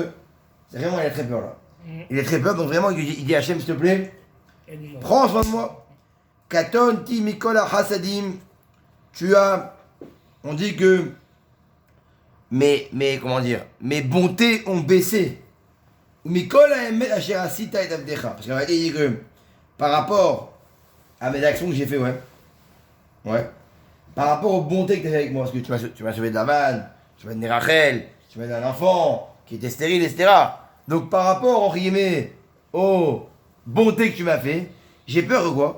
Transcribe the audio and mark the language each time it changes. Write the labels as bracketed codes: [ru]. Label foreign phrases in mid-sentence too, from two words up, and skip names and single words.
[fr] C'est vraiment, il a très peur là. Il a très peur, donc vraiment, il dit Hachem, s'il te plaît, prends soin de moi. [he] קטנתי מכל החסדים. [fr] Tu as. On dit que. Comment dire? Mes bontés ont baissé. [he] מכל האמת אשר עשית את עבדך. [fr] Parce qu'en réalité, il dit que. Par rapport à mes actions que j'ai fait, ouais. Ouais. Par rapport aux bontés que tu as fait avec moi, parce que tu m'as sauvé de la vanne, tu m'as donné Rachel, tu m'as donné un enfant qui était stérile, etc. Donc par rapport, entre guillemets, aux bontés que tu m'as fait, j'ai peur de quoi?